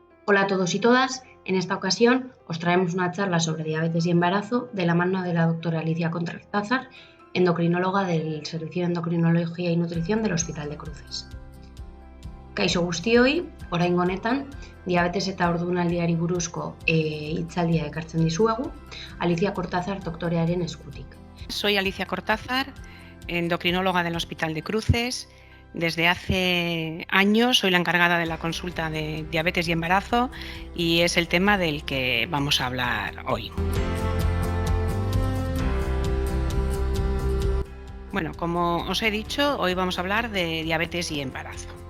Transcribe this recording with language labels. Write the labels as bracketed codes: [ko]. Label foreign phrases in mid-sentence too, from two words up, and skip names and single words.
[es] Hola a todos y todas, en esta ocasión os traemos una charla sobre diabetes y embarazo de la mano de la doctora Alicia Cortázar, endocrinóloga del Servicio de Endocrinología y Nutrición del Hospital de Cruces. [eu] Kaixo guztioi, oraingo honetan, diabetes eta ordunaldiari buruzko hitzaldia ekartzen dizuegu, Alicia Cortázar doktorearen eskutik. [es] Soy Alicia Cortázar, endocrinóloga del Hospital de Cruces. Desde hace años soy la encargada de la consulta de diabetes y embarazo y es el tema del que vamos a hablar hoy. Bueno, como os he dicho, hoy vamos a hablar de diabetes y embarazo.